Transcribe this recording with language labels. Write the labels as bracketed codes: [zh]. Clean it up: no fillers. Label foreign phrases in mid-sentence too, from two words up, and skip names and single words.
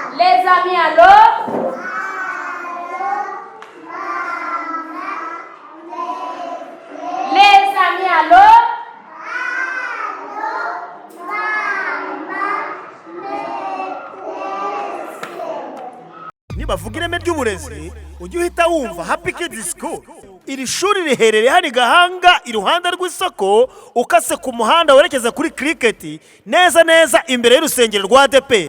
[fr] Les amis, allô? Les amis, allô? [rw] nibavuga ireme ry'uburezi ujye uhita wumva Happy Kids School. Iri shuri riherereye hano i Gahanga iruhande rw'isoko ukase ku muhanda werekeza kuri Cricket neza neza imbere y'urusengero rwa ADP.